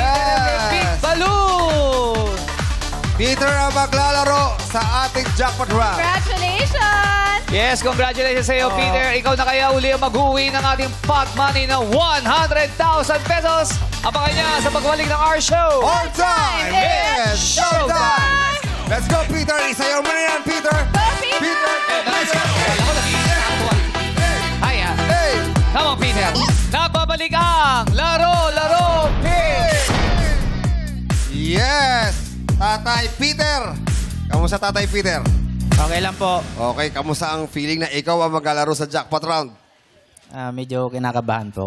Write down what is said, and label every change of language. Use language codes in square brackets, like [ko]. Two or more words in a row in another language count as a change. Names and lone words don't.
[en] Yes! [tl] ang [en] big balloon! [tl] Peter ang maglalaro sa ating [en] jackpot round. Congratulations. Yes, congratulations [tl] sa iyo, Peter. Ikaw na kaya uli ang mag-uwi ng ating [en] pot money [tl] na 100,000 pesos. Abangan niya sa pagbalik ng [en] our show. All time is showtime! Let's go, Peter! [tl] Isayaw mo na yan, Peter! [en] Go, Peter! Nice. Hiya. Hey! Come on, Peter. [tl] Nagbabalik ang Laro, Pig! Yes! Tatay Peter! Kamusta, Tatay Peter? Okay lang po. Okay, kamusta ang feeling na ikaw ang maglalaro sa [en] jackpot round? [tl] Medyo kinakabahan po.